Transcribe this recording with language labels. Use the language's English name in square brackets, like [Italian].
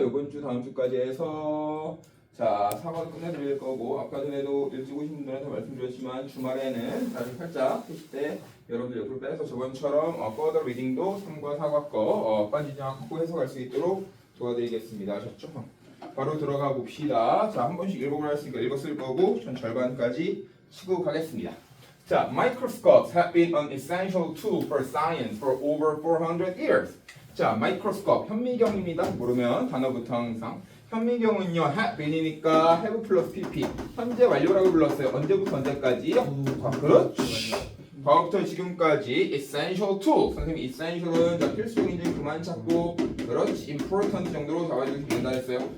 [Korean] 이번 주 다음 주까지 해서 자 사과도 끝내드릴 거고 아까 전에도 일찍 오신 분들한테 말씀드렸지만 주말에는 다시 살짝 휴식 때 여러분들 옆으로 빼서 저번처럼 [English] further reading [Korean] 도 3과 4과 거 빠지지 않고 해석할 수 있도록 도와드리겠습니다. 아셨죠? 바로 들어가 봅시다. 자, 한 번씩 읽어보라 했으니까 읽었을 거고 전 절반까지 치고 가겠습니다. [English] 자, microscopes have been an essential tool for science for over 400 years. [Korean] 자, 마이크로스코프 현미경입니다. 모르면 단어부터 항상 현미경은요, [English] have been [Korean] 이니까 have 플러스 pp 현재 완료라고 불렀어요. 언제부터 언제까지요? 그렇지. 과거부터 지금까지 [English] essential tool. [Korean] 선생님 essential은 자 필수적인지 그만 찾고 그렇지 important 정도로 잡아주시면 된다 했어요.